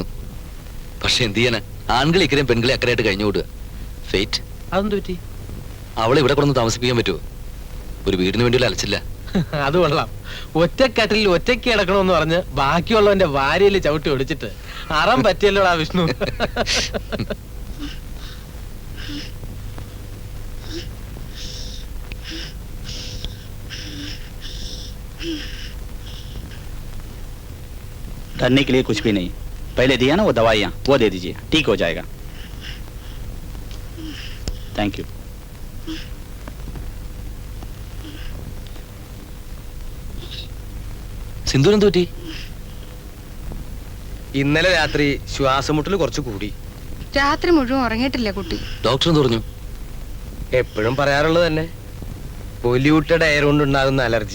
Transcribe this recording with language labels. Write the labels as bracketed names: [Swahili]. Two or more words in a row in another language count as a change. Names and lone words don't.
[Malayalam] പക്ഷെ എന്ത് ചെയ്യാനാ, ആൺകളെ ഇക്കരെയും പെൺകളെ അക്കരയായിട്ട് കഴിഞ്ഞു കൂടുക. ഫേറ്റ്. അതെന്ത് പറ്റി? അവളെ ഇവിടെ കൊണ്ടൊന്ന് താമസിപ്പിക്കാൻ പറ്റുമോ? ഒരു വീടിന് വേണ്ടിയുള്ള അലച്ചില്ല. അത് കൊള്ളാം. ഒറ്റക്കട്ടിൽ ഒറ്റയ്ക്ക് കിടക്കണമെന്ന് പറഞ്ഞ് ബാക്കിയുള്ളവന്റെ വാരിയിൽ ചവിട്ടി ഒടിച്ചിട്ട് അറം പറ്റിയല്ലോടാ വിഷ്ണു. [Hindi] धरने के लिए कुछ भी नहीं. पहले दिया ना वो दवाइयाँ, वो दे दीजिए, ठीक हो जाएगा. [English] thank you. [Malayalam] സിന്ധു എന്ത് പറ്റി? ഇന്നലെ രാത്രി ശ്വാസമുട്ടൽ കുറച്ച് കൂടി. രാത്രി മുഴുവൻ ഉറങ്ങിയിട്ടില്ല കുട്ടി. ഡോക്ടർ എന്ത് പറഞ്ഞു? എപ്പോഴും പറയാറുള്ളത് തന്നെ, [English] polluted air [Malayalam] കൊണ്ടുണ്ടാകുന്ന അലർജി.